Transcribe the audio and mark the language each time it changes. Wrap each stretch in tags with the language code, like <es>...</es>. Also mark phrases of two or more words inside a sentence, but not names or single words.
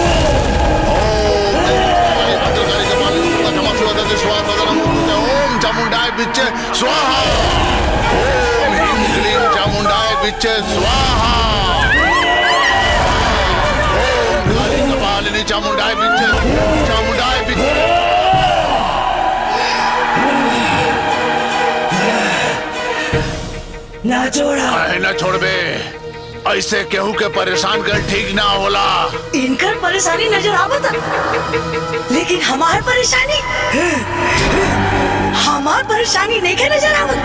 <sa>ओम चामुंडाय बिच्चै स्वाहा। ओम ह्रीं क्लीं चामुंडाय बिच्चै स्वाहा। ओम काली कपालिनी चामुंडाय बिच्चै</sa> <bho>ना छोड़ा। ना छोड़बे, ऐसे केहू के परेशान कर ठीक ना होला। इनकर परेशानी नजर आवत, लेकिन हमार परेशानी नहीं के नजर आवत।</bho>